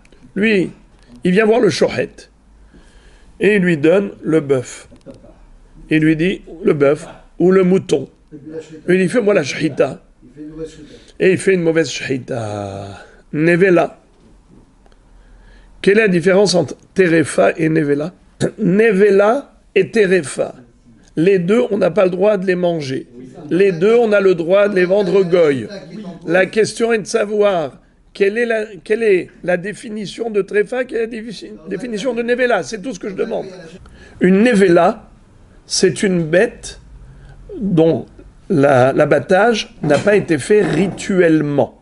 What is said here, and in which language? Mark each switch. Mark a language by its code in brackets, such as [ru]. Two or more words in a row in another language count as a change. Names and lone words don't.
[fr] Lui, il vient voir le shohet. Et il lui donne le bœuf. Il lui dit, le bœuf ou le mouton. Il dit, fais-moi la shhita. Et il fait une mauvaise shhita. Nevela. Quelle est la différence entre terefa et nevela? Nevela et terefa. Les deux, on n'a pas le droit de les manger. Les deux, on a le droit de les vendre goy. La question est de savoir quelle est la définition de terefa, quelle est la définition de nevela. C'est tout ce que je demande. Une nevela, c'est une bête dont l'abattage n'a pas été fait rituellement.